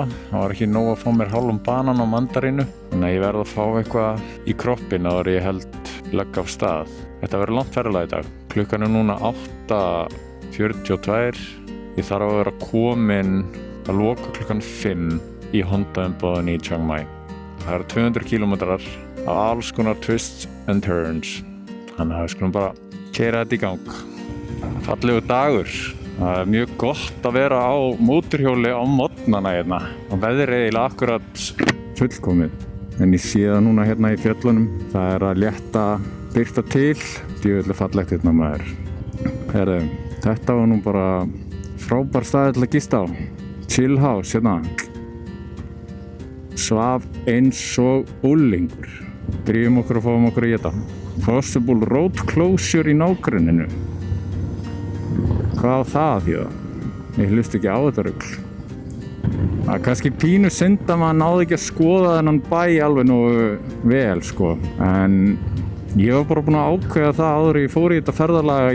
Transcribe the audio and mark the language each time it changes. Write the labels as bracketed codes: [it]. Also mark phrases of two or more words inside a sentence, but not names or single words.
[is] Það var ekki nóg að fá mér hálfum banan og mandarínu. Þannig að ég verð að fá eitthvað í kroppinn áður en ég held legg af stað. Þetta verður langt ferðalag í dag. Klukkan er núna 8:42. Ég þarf að vera kominn að loka klukkan 5 í Honda-umboðinu í Chiang Mai. Það eru 200 kílómetrar af alls konar [en] twists and turns. [is] Þannig að við skulum bara keyra þetta í gang. Fallegur dagur. Það er mjög gott að vera á mótorhjóli á morgnana hérna. Og veðrið er eiginlega akkurat fullkomið. En ég sé það núna hérna í fjöllunum. Það er að létta birta til. Djöfull fallegt hérna maður. Herðu, þetta var nú bara frábær staður til að gista á. [en] Chill house [is] hérna. Svaf eins og úlingur. Drífum okkur og fáum okkur að éta. [en] Possible road closure [is] í nágrenninu. Hvað á það að þýða? Ég hlust ekki á þetta rugl. Það er kannski pínu synd að maður náði ekki að skoða þennan bæ alveg nógu vel sko. En ég var bara búinn að ákveða það áður ég fór í þetta ferðalag.